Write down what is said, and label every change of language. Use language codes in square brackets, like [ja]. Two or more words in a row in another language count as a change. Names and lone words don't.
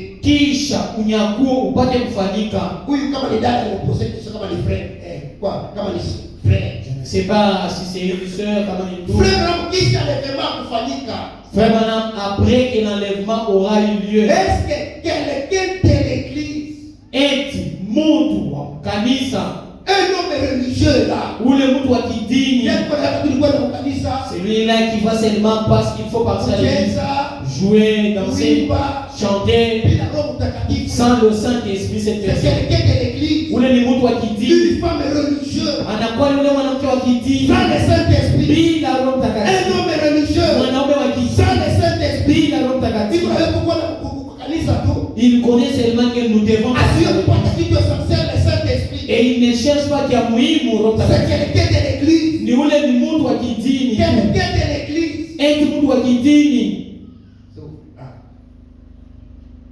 [sw] kisha unyakuo upate kufanyika. Huyu kama ni dada anapose kisha kama ni friend. Quoi? Kama ni frère. [fr] Je ne sais pas si c'est une sœur, [sw] kama ni ndugu. Frère Branham kisha l'enlèvement kufanyika. [fr] Frère Branham, après que l'enlèvement aura eu lieu. Est-ce que quelqu'un de l'église [sw] eti mtu wa kanisa, [fr] un homme religieux là, [sw] ule mtu wa kidini, [fr] celui-là qui va seulement parce qu'il faut partir à l'église, jouer, danser, chanter, sans le Saint-Esprit, cette personne. [sw] Ule ni mtu wa kidini, [fr] une femme religieuse, [sw] anakuwa yule mwanamke wa kidini, [fr] sans le Saint-Esprit, [sw] bila Roho Mtakatifu. [fr] un homme religieux, [sw] mwanaume wa kidini, [fr] sans le Saint-Esprit, [sw] bila Roho Mtakatifu. [fr] Il Il connaît seulement que nous devons et il ne cherche pas qu'il y a [sw] muhimu Roho Mtakatifu. [fr] c'est quelqu'un de l'église, [sw] Ni ule ni mtu wa kidini, [fr] quelqu'un de l'église, [sw] eti mtu wa kidini.